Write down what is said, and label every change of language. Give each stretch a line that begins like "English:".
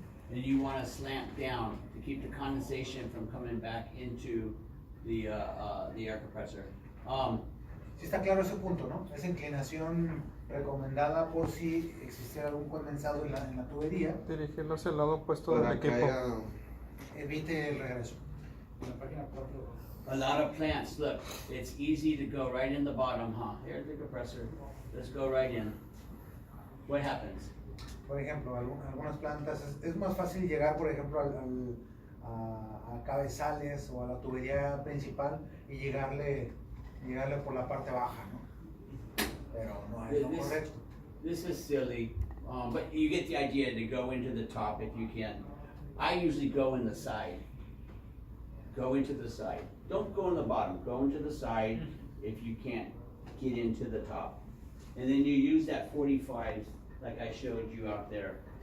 English: and you wanna slant down to keep the condensation from coming back into the air compressor.
Spanish: Sí está claro ese punto, ¿no? Esa inclinación recomendada por si existiera algún condensado en la tubería, Dirigirlo hacia el lado opuesto del Para que equipo. haya... evite el regreso. En la página 4.
English: A lot of plants, look, it's easy to go right in the bottom, huh? Here's the compressor, let's go right in. What happens?
Spanish: Por ejemplo, algunas plantas, es más fácil llegar, por ejemplo, a cabezales o a la tubería principal y llegarle por la parte baja, ¿no? Pero no es lo correcto.
English: This is silly, but you get the idea to go into the top if you can. I usually go in the side. Go into the side. Don't go in the bottom, go into the side if you can't get into the top. And then you use that 45, like I showed you out there.